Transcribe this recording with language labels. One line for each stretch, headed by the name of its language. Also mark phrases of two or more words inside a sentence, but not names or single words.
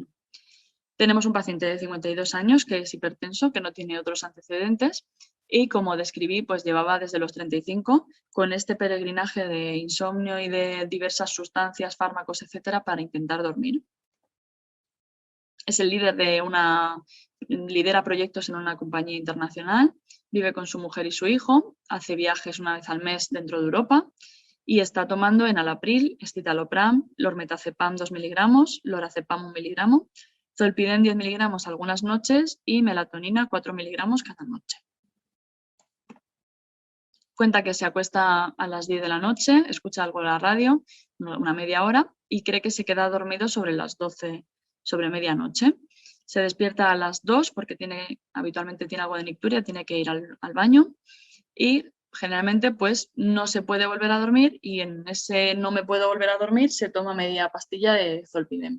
Spanish: Tenemos un paciente de 52 años que es hipertenso, que no tiene otros antecedentes y, como describí, pues llevaba desde los 35 con este peregrinaje de insomnio y de diversas sustancias, fármacos, etcétera, para intentar dormir. Es el líder lidera proyectos en una compañía internacional, vive con su mujer y su hijo, hace viajes una vez al mes dentro de Europa y está tomando enalapril, escitalopram, lormetazepam 2 miligramos, lorazepam 1 miligramo, zolpidem 10 miligramos algunas noches y melatonina 4 miligramos cada noche. Cuenta que se acuesta a las 10 de la noche, escucha algo en la radio, una media hora, y cree que se queda dormido sobre las 12, sobre medianoche. Se despierta a las 2 porque habitualmente tiene algo de nicturia, tiene que ir al baño y generalmente pues no se puede volver a dormir y en ese no me puedo volver a dormir se toma media pastilla de zolpidem.